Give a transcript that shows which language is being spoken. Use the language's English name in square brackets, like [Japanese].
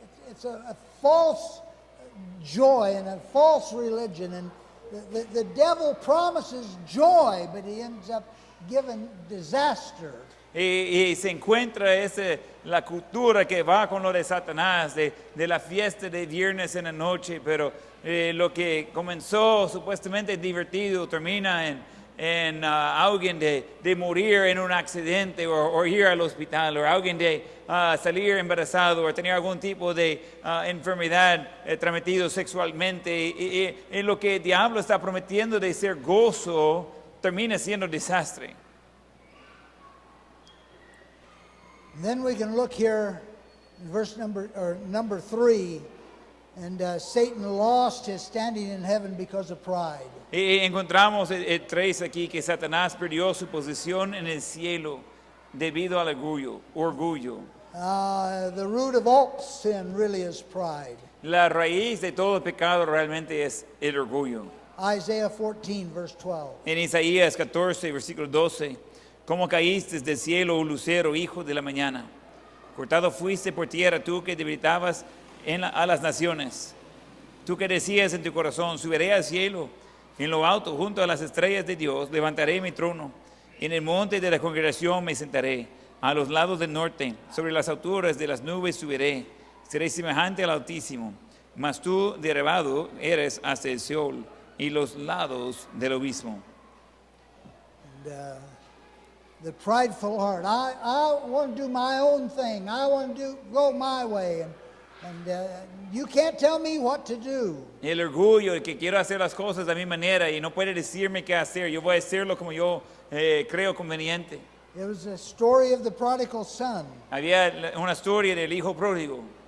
[English] it's a false joy and a false religion, and the devil promises joy, but he ends up giving disaster. [Spanish] Y se encuentra la cultura que va con lo de Satanás, de la fiesta de viernes en la noche, pero lo que comenzó supuestamente divertido termina en alguien de morir en un accidente o ir al hospital, o alguien de salir embarazado o tener algún tipo de enfermedad transmitido sexualmente. Y lo que el diablo está prometiendo de ser gozo termina siendo desastre. [English] And then we can look here in verse number 3, and Satan lost his standing in heaven because of pride. [Spanish] Y encontramos el 3 aquí, que Satanás perdió su posición en el cielo debido al orgullo. [English] The root of all sin really is pride. [Spanish] La raíz de todo pecado realmente es el orgullo. [English] Isaiah 14, verse 12. [Spanish] En Isaías 14, versículo 12, ¿cómo caíste del cielo, oh lucero, hijo de la mañana? Cortado fuiste por tierra, tú que debilitabas a las naciones. Tú que decías en tu corazón, subiré al cielo, en lo alto, junto a las estrellas de Dios, levantaré mi trono. En el monte de la congregación me sentaré, a los lados del norte, sobre las alturas de las nubes subiré. Seré semejante al Altísimo, mas tú derribado eres hasta el Seol y los lados del abismo. [English] And, the prideful heart, I want to do my own thing. I want to go my way, and you can't tell me what to do. [Spanish] El orgullo, el que quiero hacer las cosas a mi manera y no puede decirme qué hacer. Yo voy a hacerlo como yo creo conveniente. [English] It was a story of the prodigal son. [Spanish] Había una historia del hijo pródigo.